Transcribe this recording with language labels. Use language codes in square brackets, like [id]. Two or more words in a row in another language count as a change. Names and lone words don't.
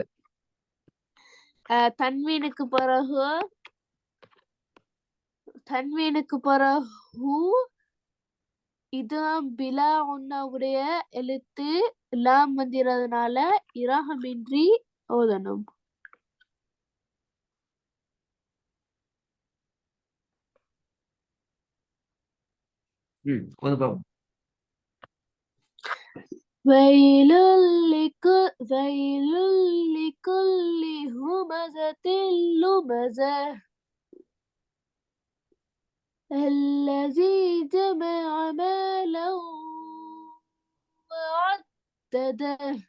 [ta] தன்வீனுக்கு பிறகு இதுதான் பிலா உடைய எழுத்து லாம் வந்துறதுனால இரகமின்றி ஓதணும். ஓது பாப்போம். [ar] ويل لكل همزة لمزة الذي جمع مالا وعدده